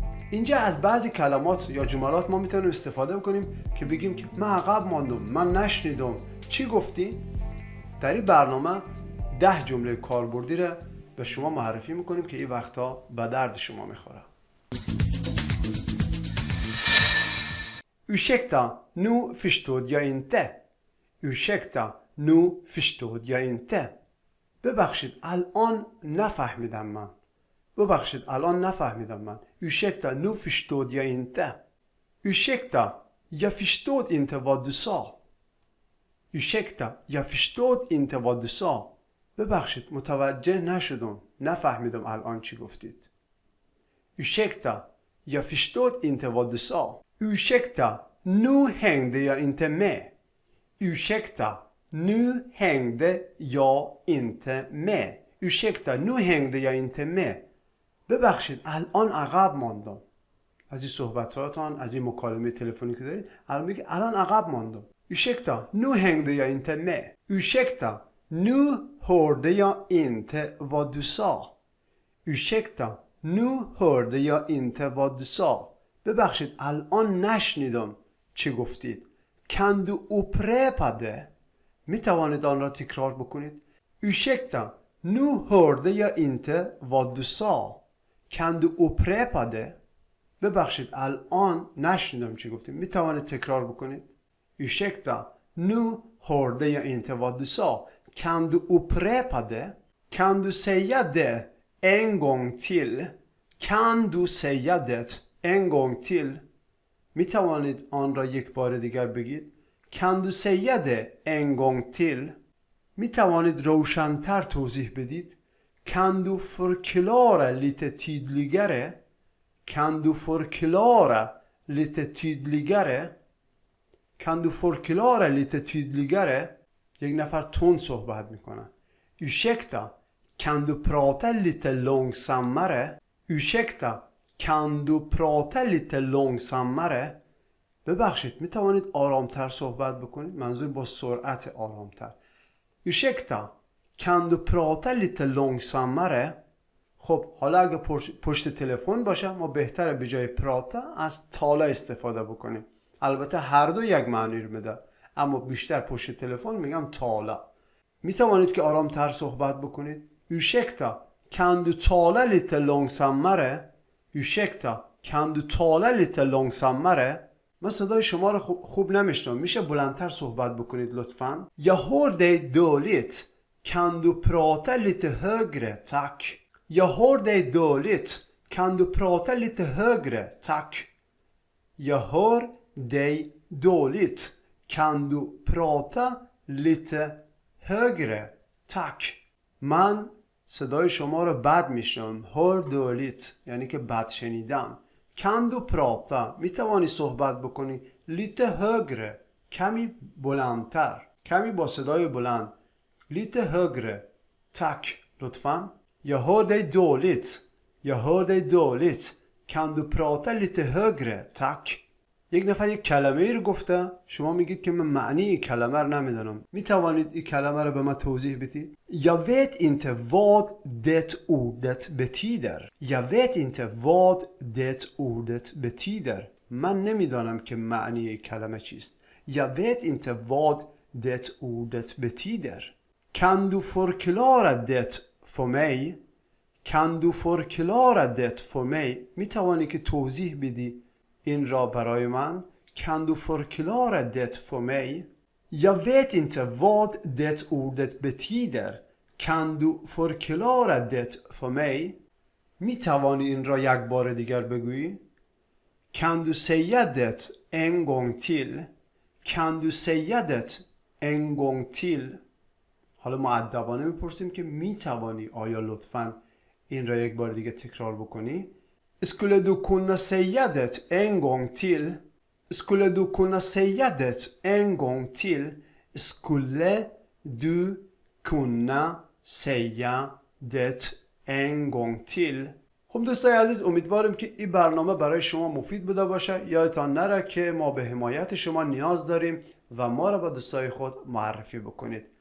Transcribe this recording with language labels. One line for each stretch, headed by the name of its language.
Persian: اینجا از بعضی کلمات یا جملات ما میتونیم استفاده کنیم که بگیم که من عقب ماندم، من نشنیدم، چی گفتی؟ در این برنامه 10 جمله کاربردی را به شما معرفی میکنیم که این وقتا به درد شما میخوره.
Swedish: Ursäkta, nu förstod jag inte. Ursäkta, nu förstod jag inte.
Persian: ببخشید الان نفهمیدم من. ببخشید الان نفهمیدم من.
Swedish: Ursäkta, nu förstod jag inte. Ursäkta, jag förstod inte vad du sa. Ursäkta, jag förstod inte vad du sa.
Persian: ببخشید متوجه نشدم، نفهمیدم الان چی گفتید.
Swedish: Ursäkta, jag förstod inte vad du sa. Ursäkta, nu hängde jag inte med. Ursäkta, nu hängde jag inte med. Ursäkta, nu hängde jag inte med.
Persian: ببخشید الان عقب ماندم. از این صحبتاتان، از این مکالمه تلفنی که دارید، الان میگه الان عقب ماندم.
Swedish: Ursäkta, nu hängde jag inte med. Ursäkta, nu hörde jag inte vad du sa. Ursäkta, nu hörde jag inte vad du sa.
Persian: ببخشید الان نشنیدم چی گفتید.
Swedish: Kan du upprepa det?
Persian: می توانید آن را تکرار بکنید.
Swedish: Ursäkta, nu hörde jag inte vad du sa. Kan du upprepa det?
Persian: ببخشید الان نشنیدم چی گفتید. می توانید تکرار بکنید.
Swedish: Ursäkta, nu hörde jag inte vad du sa. Kan du upprepa det? Kan du säga det en gång till? Kan du säga det en gång till?
Persian: می توانید آن را یک بار دیگر بگید.
Swedish: Kan du säga det en gång till?
Persian: می توانید روشن‌تر توضیح بدید.
Swedish: Kan du förklara lite tydligare? Kan du förklara lite tydligare? Kan du förklara lite tydligare?
Persian: یک نفر تون صحبت میکنه.
Swedish: Ursäkta, kan du prata lite långsammare? Ursäkta, kan du prata lite långsammare?
Persian: ببخشید می توانید آرامتر صحبت بکنید. منظور با سرعت آرامتر.
Swedish: Ursäkta, kan du prata lite långsammare?
Persian: خب حالا اگه پشت تلفن باشه ما بهتره به جای پراتا از تالا استفاده بکنیم. البته هر دو یک معنی رو میده، اما بیشتر پشت تلفن میگم تالا. می توانید که آرامتر صحبت بکنید.
Swedish: Ursäkta, kan du tala lite långsammare? Ursäkta, kan du tala lite långsammare?
Persian: من صدای شما رو خوب نمیشنم. میشه بلندتر صحبت بکنید لطفاً؟
Swedish: Jag hör dig dåligt. Kan du prata lite högre, tack? Jag hör dig dåligt. Kan du prata lite högre, tack? Jag hör dig dåligt. Kan du prata lite högre, tack?
Persian: من صدای شما رو بد میشنم. هر دولت یعنی که بد شنیدم.
Swedish: Kan du prata
Persian: می توانی صحبت بکنی.
Swedish: Lite högre
Persian: کمی بلندتر، کمی با صدای بلند.
Swedish: Lite högre tack
Persian: لطفاً.
Swedish: Jag hör dig dåligt. Jag hör dig dåligt. Kan du prata lite högre tack?
Persian: یک نفر یک کلمه ای رو گفته، شما میگید که من معنی این کلمه رو نمیدونم. می توانید این کلمه رو به من توضیح بدید؟
Swedish: Jag vet inte vad det ordet betyder. Jag vet inte vad det ordet betyder.
Persian: من نمیدانم که معنی این کلمه چیست.
Swedish: Jag vet inte vad det ordet betyder. Kan du förklara det för mig? Kan du förklara det för mig?
Persian: می توانی که توضیح بدی این را برای من؟
Swedish: Kan du förklara det för mig? Jag vet inte vad det ordet betyder. Kan du förklara det för mig?
Persian: می توانی این را یک بار دیگر بگویی؟
Swedish: Kan du säga det en gång till? Kan du säga det en gång till?
Persian: حالا مؤدبانه میپرسیم که می توانی آیا لطفاً این را یک بار دیگه تکرار بکنی؟
Swedish: Skulle du kunna säga det en gång till? Skulle du kunna säga det en gång till? Skulle du kunna säga det en gång till؟
Persian: خب دوستای عزیز، امیدوارم که این برنامه برای شما مفید بوده باشه. یادتان نره که ما به حمایت شما نیاز داریم و ما را به دوستای خود معرفی بکنید.